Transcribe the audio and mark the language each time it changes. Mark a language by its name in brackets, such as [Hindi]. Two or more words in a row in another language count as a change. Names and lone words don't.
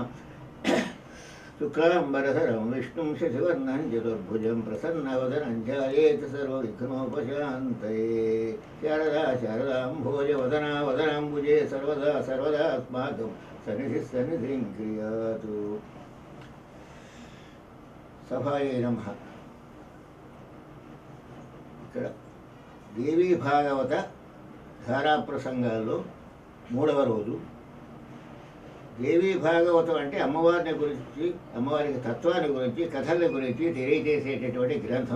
[Sanskrit] शुक्लाम्बरधरं विष्णुं शशिवर्णं चतुर्भुजं प्रसन्नवदनं ध्यायेत् सर्वविघ्नोपशान्तये। शारदा शारदाम्भोजवदना वदनाम्बुजे सर्वदा सर्वदा अस्माकं सन्निधिः सन्निधिं क्रियातु। సభాయే నమః. [Telugu] ఇక్కడ దేవీ భాగవత ధారాప్రసంగాల్లో 3వ రోజు. దేవీ భాగవతం అంటే అమ్మవారిని గురించి, అమ్మవారికి తత్వాన్ని గురించి, కథల గురించి తెలియజేసేటటువంటి గ్రంథం.